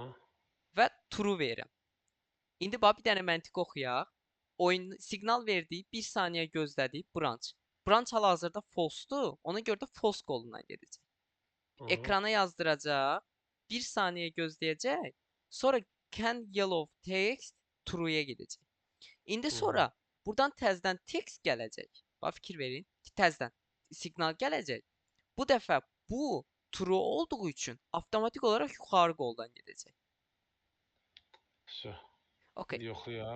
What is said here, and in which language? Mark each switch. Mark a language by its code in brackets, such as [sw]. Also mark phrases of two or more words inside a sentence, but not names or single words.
[az] və true verirəm. İndi bax bir dənə məntiq oxuyaq. Oyun siqnal verdi, 1 saniyə gözlədi, branch. Branch hal-hazırda false-dur. Ona görə də false qolundan gedəcək. aha, Ekrana yazdıracaq, 1 saniyə gözləyəcək, sonra can yellow text true-ya gedəcək. İndi hı, sonra buradan təzədən text gələcək. Bax fikir verin, təzədən siqnal gələcək. Bu dəfə bu true olduğu üçün avtomatik olaraq yuxarı qoldan gedəcək. Vəsə. Okay. İndi yoxlayaq.